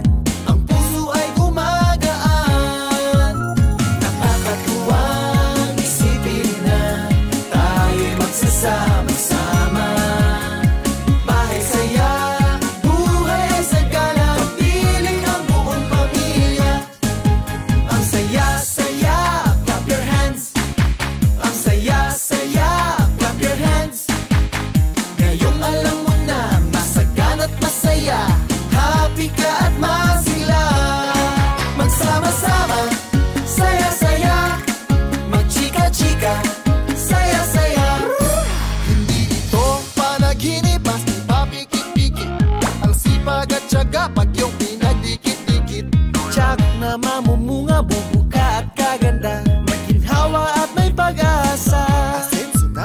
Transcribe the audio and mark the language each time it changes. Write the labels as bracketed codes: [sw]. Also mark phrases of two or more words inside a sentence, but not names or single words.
[tl] Ang puso ay gumagaan. Nakakatuwang isipin na tayo'y magsasama-sama. Bahay saya, buhay sagana, kapiling ang buong pamilya. Ang saya-saya, [en] clap your hands. [tl] Ang saya-saya, [en] clap your hands. [tl] Ngayong alam mo na, masagana't masaya, happy ka at masigla. Magsama-sama, saya-saya, magchika-chika, saya-saya. Hindi ito panaginip, basta papikit-pikit. Ang sipag at tiyaga, pag yung pinagdikit-dikit. Tsak na mamumunga, bubuka at kaganda, may ginhawa at may pag-asa. Asenso na.